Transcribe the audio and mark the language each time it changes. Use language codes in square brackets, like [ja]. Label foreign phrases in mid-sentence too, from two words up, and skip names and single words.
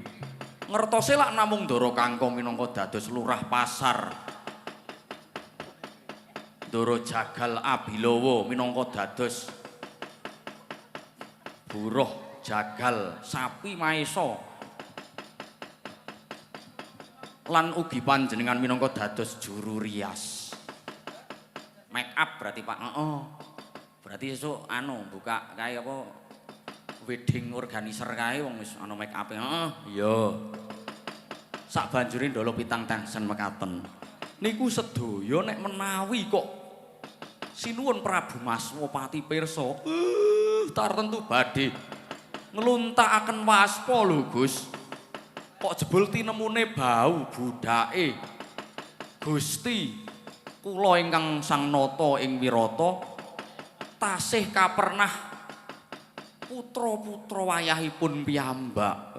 [jv] Ngertose lak namung Ndara Kangkung minangka dados lurah pasar Ndara Jagal Abilawa minangka dados buruh jagal sapi maesa lan ugi panjenengan minangka dados juru rias [en] make up [jv] berarti Pak berarti esuk buka kae apa [en] wedding organizer [jv] kae wong wis ana [en] make up [jv] iya Sabanjure ndolo pitang tangsen mekaten. Niku sedaya nek menawi kok sinuwun Prabu Maswapati pirsa, tartentu badhe ngluntakaken waspa lho Gus. Kok jebul tinemune bau budake Gusti kula ingkang Sang Nata ing Wirata tasih kapernah putra-putra wayahipun piyambak.